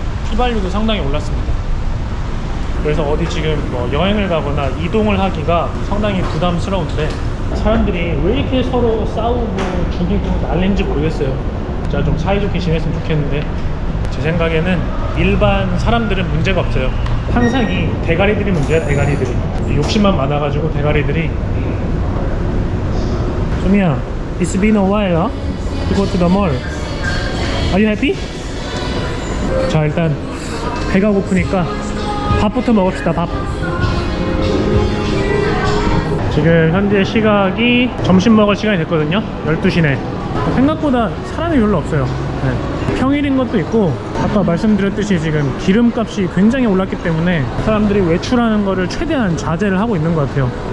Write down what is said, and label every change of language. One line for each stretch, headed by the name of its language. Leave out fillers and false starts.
Korean: 휘발유도 상당히 올랐습니다. 그래서 어디 지금 뭐 여행을 가거나 이동을 하기가 상당히 부담스러운데 사람들이 왜 이렇게 서로 싸우고 죽이고 난리인지 모르겠어요. 진짜 좀 사이좋게 지냈으면 좋겠는데 제 생각에는 일반 사람들은 문제가 없어요. 항상 이 대가리들이 문제야. 대가리들이 욕심만 많아가지고 대가리들이.
English: 소미야, it's been a while to go to the mall. Are you happy?
Korean: 자, 일단 배가 고프니까 밥부터 먹읍시다. 밥. 지금 현재 시각이 점심 먹을 시간이 됐거든요. 12시네. 생각보다 사람이 별로 없어요. 네. 평일인 것도 있고 아까 말씀드렸듯이 지금 기름값이 굉장히 올랐기 때문에 사람들이 외출하는 거를 최대한 자제를 하고 있는 것 같아요.